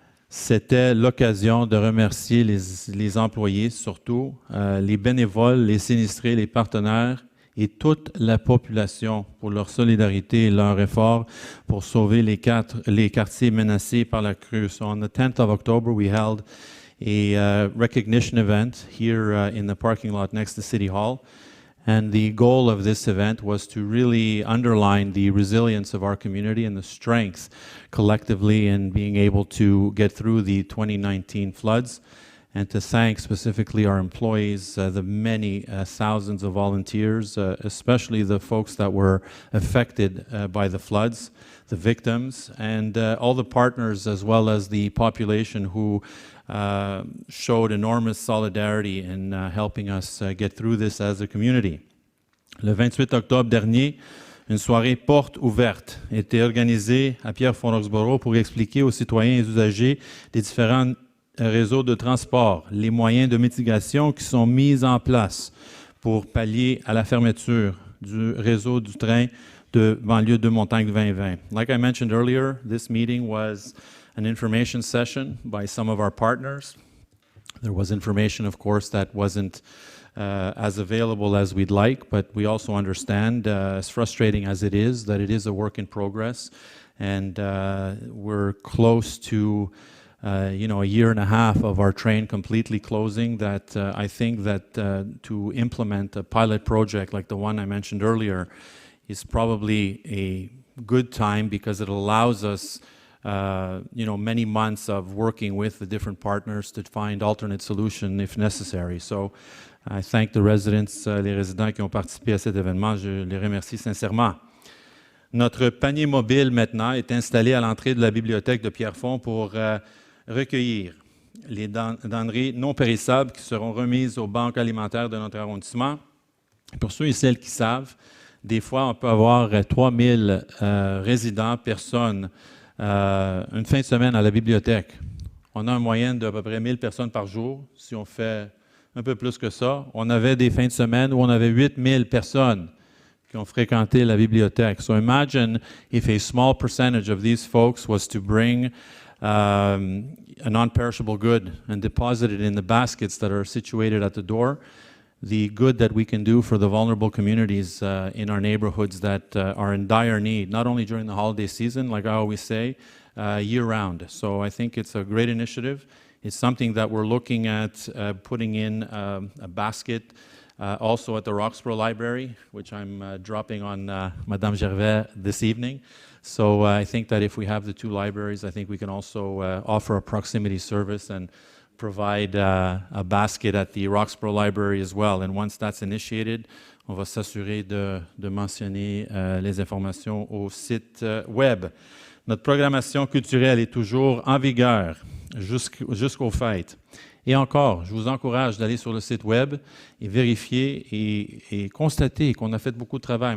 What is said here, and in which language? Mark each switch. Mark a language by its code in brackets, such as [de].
[fr] C'était l'occasion de remercier les employés, surtout les bénévoles, les sinistrés, les partenaires et toute la population pour leur solidarité et leur effort pour sauver les quartiers menacés par la crue. [en] So on the 10th of October, we held a recognition event here in the parking lot next to City Hall. And the goal of this event was to really underline the resilience of our community and the strength collectively in being able to get through the 2019 floods, and to thank specifically our employees, the many thousands of volunteers, especially the folks that were affected by the floods, the victims, and all the partners as well as the population who showed enormous solidarity in helping us get through this as a community. [fr] Le 28 octobre dernier, une soirée porte ouverte était organisée à Pierrefonds-Roxboro pour expliquer aux citoyens et usagers des différents réseaux de transport, les moyens de mitigation qui sont mis en place pour pallier à la fermeture du réseau du train de banlieue de Montagne 2020. [en] Like I mentioned earlier, this meeting was an information session by some of our partners. There was information, of course, that wasn't as available as we'd like, but we also understand, as frustrating as it is, that it is a work in progress, and we're close to a year and a half of our train completely closing. That I think that to implement a pilot project like the one I mentioned earlier is probably a good time because it allows us many months of working with the different partners to find alternate solutions if necessary. So I thank the residents, [fr] les résidents qui ont participé à cet événement. Je les remercie sincèrement. Notre panier mobile maintenant est installé à l'entrée de la bibliothèque de Pierrefonds pour recueillir les denrées non périssables qui seront remises aux banques alimentaires de notre arrondissement. Pour ceux et celles qui savent, des fois, on peut avoir 3000 résidents, personnes, une fin de semaine à la bibliothèque. On a une moyenne d'à peu près 1000 personnes par jour. Si on fait un peu plus que ça, on avait des fins de semaine où on avait 8000 personnes qui ont fréquenté la bibliothèque. [en] So imagine if a small percentage of these folks was to bring a non-perishable good and deposit it in the baskets that are situated at the door, the good that we can do for the vulnerable communities in our neighborhoods that are in dire need, not only during the holiday season, like I always say, year-round. So I think it's a great initiative. It's something that we're looking at putting in a basket also at the Roxboro Library, which I'm dropping on Madame Gervais this evening. So I think that if we have the two libraries, I think we can also offer a proximity service and provide a basket at the Roxboro Library as well. And once that's initiated, [fr] on va s'assurer de mentionner les informations au site web. Notre programmation culturelle est toujours en vigueur. jusqu'aux fêtes. Et encore, je vous encourage d'aller sur le site web et vérifier et constater qu'on a fait beaucoup de travail.